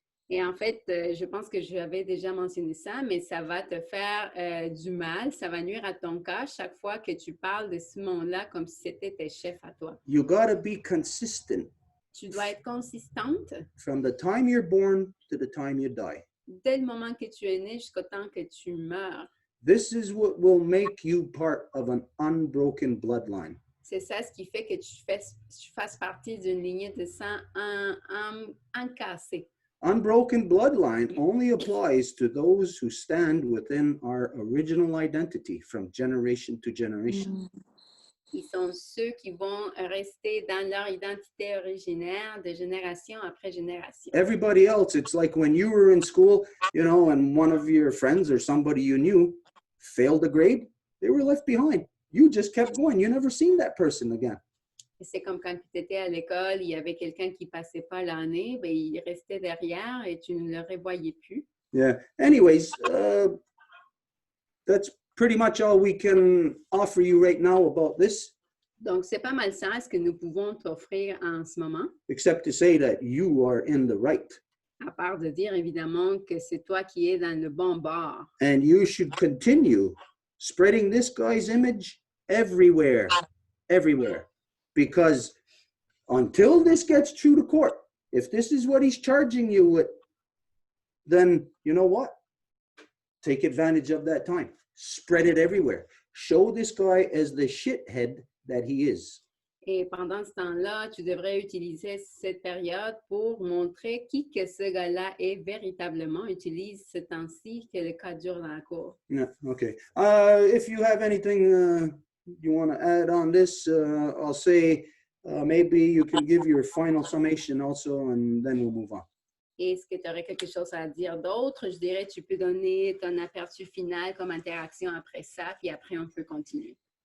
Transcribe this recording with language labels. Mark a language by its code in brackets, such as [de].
[fr] Et en fait, je pense que j'avais déjà mentionné ça, mais ça va te faire du mal, ça va nuire à ton cas chaque fois que tu parles de ce monde-là comme si c'était tes chefs à toi. [en] You got to be consistent. [fr] Tu dois être consistante [en] From the time you're born to the time you die. [fr] dès le moment que tu es né jusqu'au temps que tu meurs. [en] This is what will make you part of an unbroken bloodline. [fr] C'est ça ce qui fait que tu fasses partie d'une lignée de sang encassée. [en] Unbroken bloodline only applies to those who stand within our original identity from generation to generation. [fr] Ils sont ceux qui vont rester dans leur identité originaire de génération après génération. [en] Everybody else, it's like when you were in school, you know, and one of your friends or somebody you knew failed a grade, they were left behind. You just kept going. You never seen that person again. [fr] C'est comme quand tu étais à l'école, il y avait quelqu'un qui ne passait pas l'année, ben, il restait derrière et tu ne le revoyais plus. [en] Yeah. Anyways, that's pretty much all we can offer you right now about this. [fr] Donc, c'est pas mal ça ce que nous pouvons t'offrir en ce moment, [en] Except to say that you are in the right. [fr] à part de dire évidemment que c'est toi qui es dans le bon bord. [en] And you should continue spreading this guy's image everywhere. everywhere, because until this gets through the court, if this is what he's charging you with, then you know what? Take advantage of that time. Spread it everywhere. Show this guy as the shithead that he is. [fr] Et pendant ce temps-là, tu devrais utiliser cette période pour montrer qui que ce gars-là est véritablement. Utilise ce temps-ci que le cas dure dans la cour. [en] Yeah, okay. If you have anything you want to add on this, I'll say maybe you can give your final summation also, and then we'll move on. [fr] Est-ce que tu aurais quelque chose à dire d'autre? Je dirais tu peux donner ton aperçu final comme interaction après ça, puis après on peut continuer.